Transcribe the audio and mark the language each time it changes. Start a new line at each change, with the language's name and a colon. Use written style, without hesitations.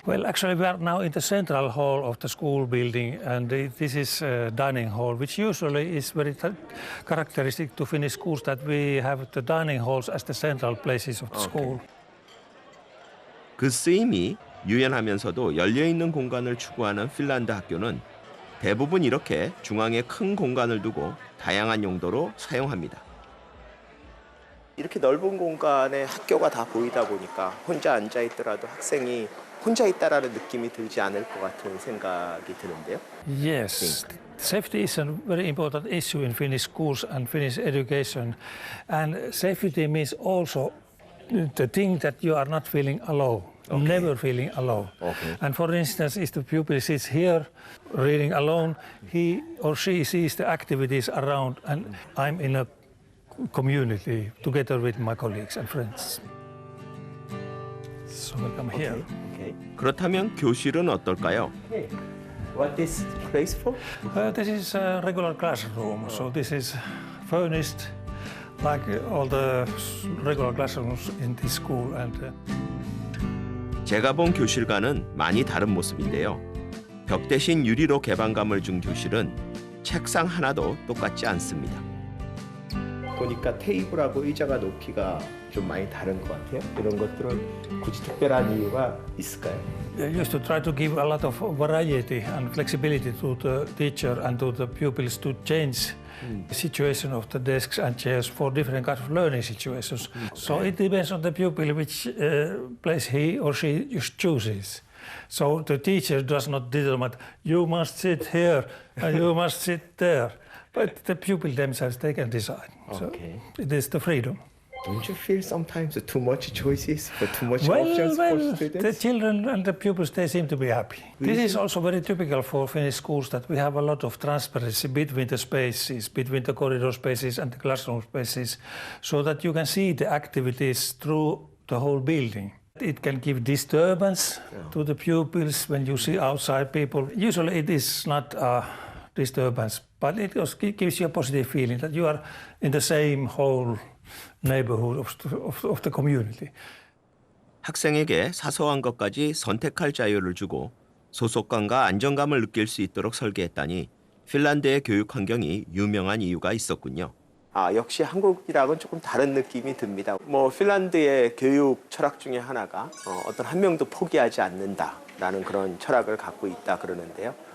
English: Well, actually, we are now in the central hall of the school building, and this is a dining hall, which usually is very characteristic to Finnish schools, that we have the dining halls as the central places of the school.
Korean: 그 쓰임이 유연하면서도 열려있는 공간을 추구하는 핀란드 학교는 대부분 이렇게 중앙에 큰 공간을 두고 다양한 용도로 사용합니다. 이렇게 넓은 공간에 학교가 다 보이다 보니까 혼자 앉아 있더라도 학생이 혼자 있다라는 느낌이 들지 않을 것 같은 생각이 드는데요.
English: Yes, safety is a very important issue in Finnish schools and Finnish education. And safety means also the thing that you are not feeling alone, never feeling alone. Okay. And for instance, if the pupil sits here reading alone, he or she sees the activities around, and I'm in a community together with my colleagues and friends. So we come here. Okay.
Korean: 그렇다면 교실은 어떨까요?
English: What is this place for? This is a regular classroom, so this is furnished like all the regular classrooms in this school. And
Korean: 제가 본 교실과는 많이 다른 모습인데요. 벽 대신 유리로 개방감을 준 교실은 책상 하나도 똑같지 않습니다. 보니까 테이블하고 의자가 높이가 좀 많이 다른 것 같아요. 이런 것들은 굳이 특별한 이유가 있을까요?
English: I used to try to give a lot of variety and flexibility to the teacher and to the pupils to change the situation of the desks and chairs for different kinds of learning situations. So it depends on the pupil which place he or she chooses. So the teacher does not determine, you must sit here and you must sit there. But the pupil themselves, they can decide. Okay. So it is the freedom. Don't you feel sometimes too much choices, but too much options for The students? children and the pupils, they seem to be happy. This is also very typical for Finnish schools that we have a lot of transparency between the spaces, between the corridor spaces and the classroom spaces, so that you can see the activities through the whole building. It can give disturbance to the pupils when you see outside people. Usually it is not a disturbance, but it gives you a positive feeling that you are in the same whole neighborhood of the community.
Korean: 학생에게 사소한 것까지 선택할 자유를 주고 소속감과 안정감을 느낄 수 있도록 설계했다니 핀란드의 교육 환경이 유명한 이유가 있었군요. 역시 한국이랑은 조금 다른 느낌이 듭니다. 핀란드의 교육 철학 중에 하나가 어떤 한 명도 포기하지 않는다라는 그런 철학을 갖고 있다 그러는데요.